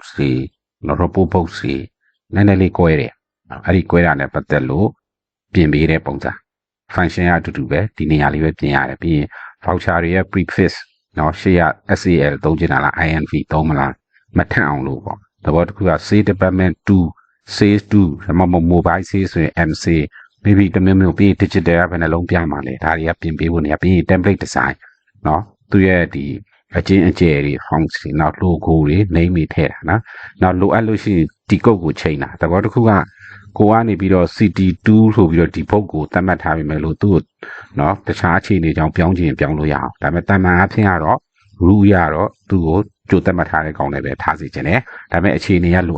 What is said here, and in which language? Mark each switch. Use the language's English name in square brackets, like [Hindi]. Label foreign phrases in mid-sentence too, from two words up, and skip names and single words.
[Burmese] တွေ report box တွေနည်းနည်းလေးကွဲတယ်။အဲ့ဒီကွဲတာနဲ့ပတ်သက်လို့ပြင်ပေးတဲ့ပုံစံ function အတူတူပဲ ဒီနေရာလေးပဲပြင်ရတယ်ပြီးရင် voucher တွေရဲ့ prefix နော်ရှေ့က SAL သုံးချင်တာလား INV သုံးမလားမထက်အောင်လို့ပေါ့သဘောတစ်ခုက [English] sales department [Burmese] 2 sales 2 ဒါမှမဟုတ် [English] mobile sales [Burmese] ဆိုရင် MC maybe တမျိုးမျိုးပြီး digital ကဘယ်နှလုံးပြမှာလဲဒါတွေကပြင်ပေးဖို့နေရာပြီးရင် [English] template design [Burmese] နော်သူရဲ့ဒီအချင်းအကျယ်တွေ fonts တွေနောက် logo တွေ name တွေထ ည့်တာနော်နောက်လိုအပ်လို့ရှိရင်ဒီ code ကိုချိန်တာသဘောတစ်ခုကကိုကနေပြီးတော့ CT2 ဆိုပြီးတော့ဒီ book ကိုသတ်မှတ်ထားပြီမဲ့လို့သူ့နော်တခြားအခြေအနေကြောင့်ပြောင်းချင်ပြောင်းလို့ရအောင်ဒါပေမဲ့တန်မှန်အဖြစ်ကတော့ rule ရတော့သူ့ကိုကြိုသတ်မှတ်ထားတဲ့ကောင်တွေပဲထားစီခြင်းတယ်ဒါပေမဲ့အခြေအနေကလိုအ